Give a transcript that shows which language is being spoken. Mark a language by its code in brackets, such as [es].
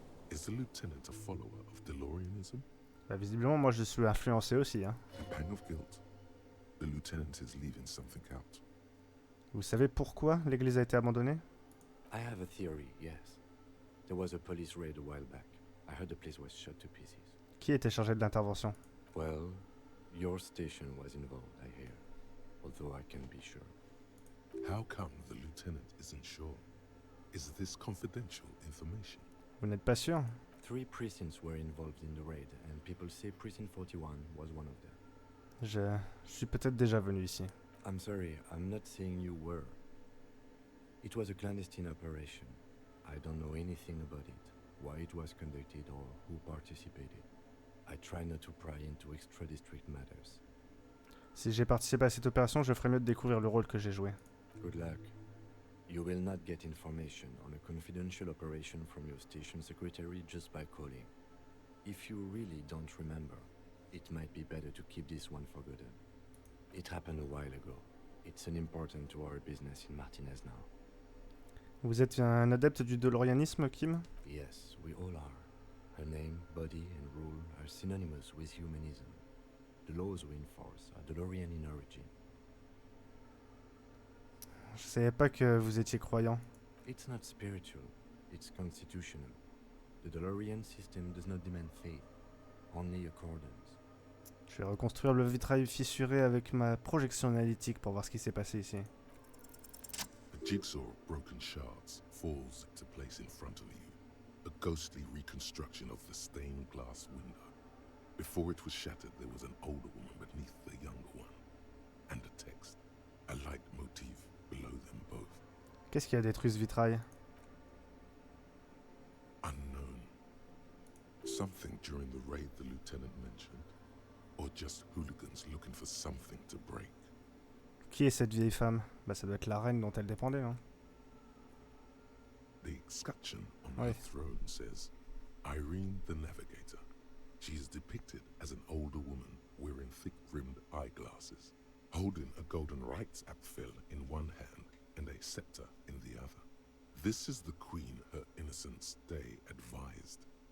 [en] Is the lieutenant a follower of DeLoreanism? [fr] Bah, visiblement, moi je suis influencé aussi. Hein. [en] A pang of guilt. The lieutenant is leaving something out. [fr] Vous savez pourquoi l'église a été abandonnée? [en] I have a theory, yes. There was a police raid a while back. I heard the place was shot to pieces. [fr] Qui était chargé de l'intervention? [en] Well, your station was involved, I hear. Although I can't be sure. How come the lieutenant isn't sure? Is this confidential information? [fr] Vous n'êtes pas sûr? [en] 3 precincts were involved in the raid, and people say Precinct 41 was one of them. [fr] Je suis peut-être déjà venu ici. [en] I'm sorry, I'm not saying you were. It was a clandestine operation. I don't know anything about it, why it was conducted or who participated. I try not to pry into extra-district matters. [fr] Si j'ai participé à cette opération, je ferais mieux de découvrir le rôle que j'ai joué. [en] Good luck. You will not get information on a confidential operation from your station secretary just by calling. If you really don't remember, it might be better to keep this one forgotten. It happened a while ago. It's unimportant to our business in Martinez now. [fr] Vous êtes un adepte du DeLoreanisme, Kim? [en] Yes, we all are. Her name, body, and rule are synonymous with humanism. The laws we enforce are DeLorean in origin. [fr] Je savais pas que vous étiez croyant. [en] It's not spiritual, it's constitutional. The DeLorean system does not demand faith, only accordance. [fr] Je vais reconstruire le vitrail fissuré avec ma projection analytique pour voir ce qui s'est passé ici. [en] A jigsaw of broken shards falls into place in front of you, a ghostly reconstruction of the stained glass window. Before it was shattered, there was an older woman beneath the younger one, and a text, a leitmotif below them both. [fr] Qu'est-ce qui a détruit ce vitrail? [en] Unknown. Something during the raid the lieutenant mentioned, or just hooligans looking for something to break. [fr] Qui est cette vieille femme? Bah ça doit être la reine dont elle dépendait, hein. [en] The escutcheon on [fr] Ouais. [en] her throne says, Irene the Navigator. She is depicted as an older woman wearing thick-rimmed eyeglasses, holding a golden rights apfel in one hand and a scepter in the other. This is the queen her innocence day advised.